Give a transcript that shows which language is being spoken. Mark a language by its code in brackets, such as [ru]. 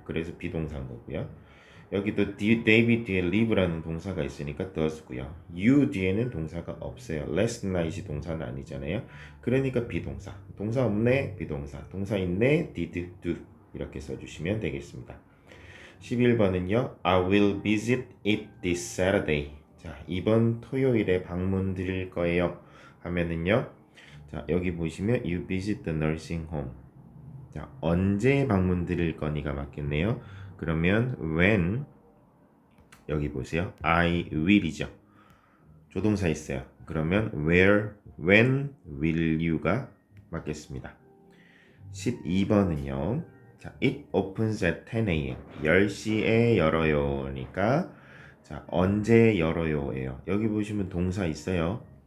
[ko] 그래서 비동사인 거고요. 여기도 David 뒤에 live라는 동사가 있으니까 does고요. you 뒤에는 동사가 없어요. last night이 동사는 아니잖아요. 그러니까 비동사. 동사 없네, 비동사. 동사 있네, did, do 이렇게 써주시면 되겠습니다. 11번은요. [en] I will visit it this Saturday. [ko] 자, 이번 토요일에 방문 드릴 거예요. 하면은요. [en] 자, 여기 보시면 you visit the nursing home. [ko] 자, 언제 방문 드릴 거니가 맞겠네요. 그러면 when 여기 보세요. I will 이죠. 조동사 있어요. [en] 그러면 where, when will you 가 맞겠습니다. 12번은요. 자, it opens at 10 a.m. [ko] 10시에 열어요니까 자, 언제 열어요예요. 여기 보시면 동사 있어요.